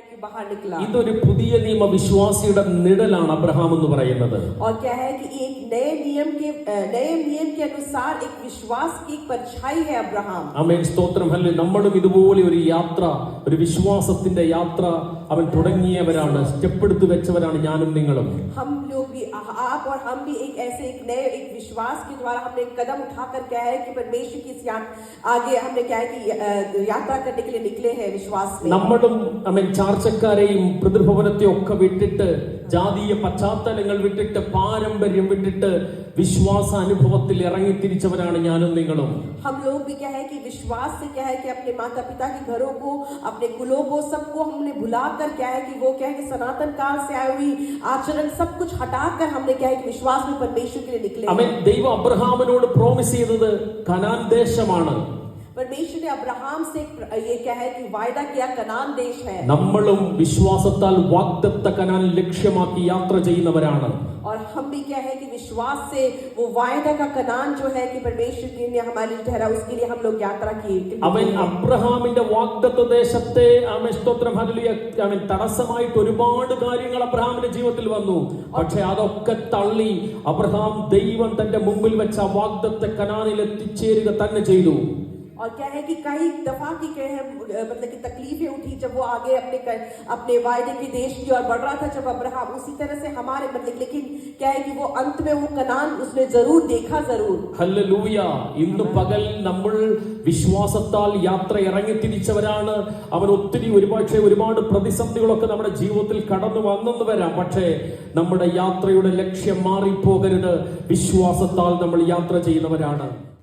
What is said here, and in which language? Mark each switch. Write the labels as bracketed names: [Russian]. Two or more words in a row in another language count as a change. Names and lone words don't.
[Hindi] बाहर निकला। [Malayalam] ഇതൊരു പുതിയ നിയമ വിശ്വാസിയുടെ നിഴലാണ് അബ്രഹാം എന്ന് പറയുന്നത്. [Hindi] और क्या है कि एक नए नियम के अनुसार एक विश्वास की एक परछाई है अब्राहम। [Malayalam] ആമേൻ, സ്തോത്രം. ഹല്ലേലൂയ. നമ്മളും ഇതുപോലെ ഒരു യാത്ര, ഒരു വിശ്വാസത്തിന്റെ യാത്ര അവൻ തുടങ്ങിയവരാണ്, സ്റ്റെപ്പ് എടുത്തു വെച്ചവരാണ് ഞാനും നിങ്ങളും. [Hindi] हम लोग भी, आप और हम भी एक ऐसे एक विश्वास के द्वारा हमने कदम उठाकर क्या है कि परमेश्वर की आगे हमने क्या है कि यात्रा करने के लिए निकले हैं विश्वास में. [Malayalam] നമ്മളും ആമേൻ ചാർച്ചക്കാരെയും പിതൃഭവനത്തെയും ഒക്കെ വിട്ടിട്ട്, ജാതീയ പശ്ചാത്തലങ്ങൾ വിട്ടിട്ട്, പാരമ്പര്യം വിട്ടിട്ട് വിശ്വാസ അനുഭവത്തിൽ ഇറങ്ങി തിരിച്ചവരാണ് ഞാനും നിങ്ങളും. [Hindi] हम लोग भी क्या है कि विश्वास से क्या है कि अपने माता पिता के घरों को, अपने कुलों को, सबको हमने भुलाकर क्या है कि वो क्या है कि सनातन काल से आई हुई आचरण सब कुछ हटाकर हमने क्या है कि विश्वास में परमेश्वर के लिए निकले. [Malayalam] ആമേൻ. ദൈവം അബ്രഹാമിനോട് പ്രോമിസ് ചെയ്തത് കനാൻ ദേശമാണ്. [Hindi] परमेश्वर ने अब्राहम से ये क्या है कि वायदा किया कनान देश है. [Malayalam] നമ്മളും വിശ്വാസത്താൽ വാഗ്ദത്ത കനാൻ ലക്ഷ്യമാക്കി യാത്ര ചെയ്യുന്നവരാണ്. [Hindi] और हम भी क्या है कि विश्वास से वो वायदा का कनान जो है कि परमेश्वर ने हमारे लिए ठहरा, उसके लिए हम लोग यात्रा की. [Malayalam] അവൻ അബ്രഹാമിന്റെ വാഗ്ദത്ത ദേശത്തെ ആമേൻ സ്തോത്രം ഹല്ലേലൂയ അവൻ തടസ്സമായിട്ട് ഒരുപാട് കാര്യങ്ങൾ അബ്രഹാമിന്റെ ജീവിതത്തിൽ വന്നു. പക്ഷെ അതൊക്കെ തള്ളി അബ്രഹാം ദൈവം തന്റെ മുമ്പിൽ വെച്ച വാഗ്ദത്ത കനാനിൽ എത്തിച്ചേരുക തന്നെ ചെയ്തു. [Hindi] और क्या है कि कई दफा की क्या है मतलब कि तकलीफें उठी जब वो आगे अपने वायदे के देश की ओर बढ़ रहा था जब अब्राहम, उसी तरह से हमारे मतलब लेकिन क्या है कि वो अंत में वो कनान उसने जरूर देखा जरूर. [Malayalam] ഹല്ലേലൂയ. ഇന്ന് പകൽ നമ്മൾ വിശ്വാസത്താൽ യാത്ര ഇറങ്ങി തിരിച്ചവരാണ്. അവൻ ഒരുപാട് പ്രതിസന്ധികളൊക്കെ നമ്മുടെ ജീവിതത്തിൽ കടന്നു വന്നെന്ന് വരാം. പക്ഷേ നമ്മുടെ യാത്രയുടെ ലക്ഷ്യം മാറിപ്പോകരുത്. വിശ്വാസത്താൽ നമ്മൾ യാത്ര ചെയ്യുന്നവരാണ്.